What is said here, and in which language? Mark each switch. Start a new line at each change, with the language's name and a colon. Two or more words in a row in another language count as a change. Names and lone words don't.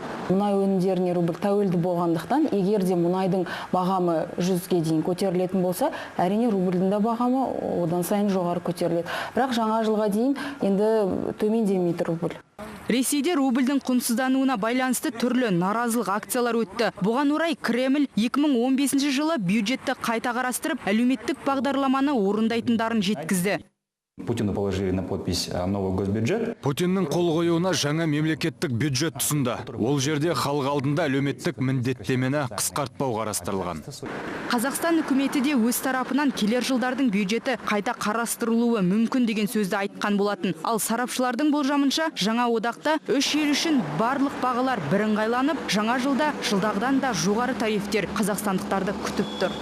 Kazakh: Мұнай өнімдеріне рубль тәуелді болғандықтан, егер де мұнайдың бағамы 100-ге дейін көтерілетін болса, әрине рубльдің да бағамы одан сайын жоғары көтеріледі. Бірақ жаңа жылға дейін енді төмендемейді рубль. Ресейде рубльдің құнсыздануына байланысты түрлі наразылық акциялар өтті. Бұған орай Кремль 2015 жылы бюджетті қайта қарастырып, әлеуметтік бағдарламаны орындайтындарын жеткізді.
Russian: Путину положили на подпись новый госбюджет.
Kazakh: Путиннің қол қоюына жаңа мемлекеттік бюджет тұсында. Ол жерде халық алдында әлеуметтік міндеттемені қысқартпау қарастырылған. Қазақстан үкіметі де өз тарапынан келер жылдардың бюджеті қайта қарастырылуы мүмкін деген сөзді айтқан болатын. Ал сарапшылардың болжамынша, жаңа одақта үш ел үшін барлық бағалар бірыңғайланып, жаңа жылда жылдағыдан да жоғары тарифтер қазақстандықтарды күтіп тұр.